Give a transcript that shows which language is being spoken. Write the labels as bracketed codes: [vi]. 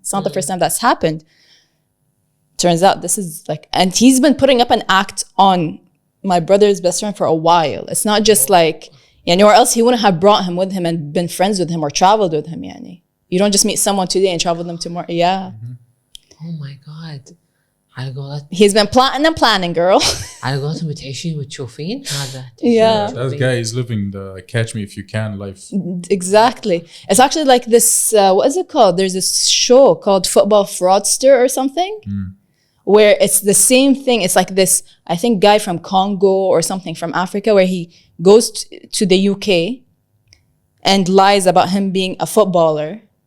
[en] It's not the first time that's happened. Turns out this is like, and he's been putting up an act on my brother's best friend for a while. It's not just like, yani, or else he wouldn't have brought him with him and been friends with him or traveled with him. Yani. You don't just meet someone today and travel with them tomorrow. Yeah. Oh my God. He's been plotting and planning, girl. [ar] على قولتهم بتعيشين وتشوفين هذا. [en] Yeah. That guy is living the catch me if you can life. Exactly. It's actually like this, what is it called? There's this show called Football Fraudster or something, where it's the same thing. It's like this, I think, guy from Congo or something from Africa, where he goes to the UK and lies about him being a footballer.